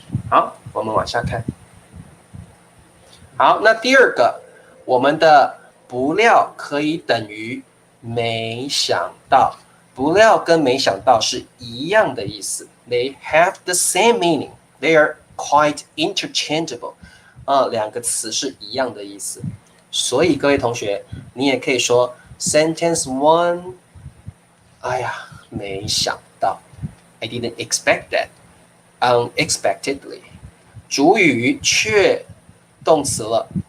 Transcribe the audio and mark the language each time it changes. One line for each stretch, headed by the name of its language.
Chinese: 好，我们往下看。好，那第二个，我们的不料可以等于没想到。不料跟没想到是一样的意思 ，
English: They have the same meaning. They are quite interchangeable.
Chinese: 两个词是一样的意思。所以各位同学，你也可以说 sentence one， 哎呀，没想到 ，
English: I didn't expect that.
Chinese: Unexpectedly， 主语却动词了。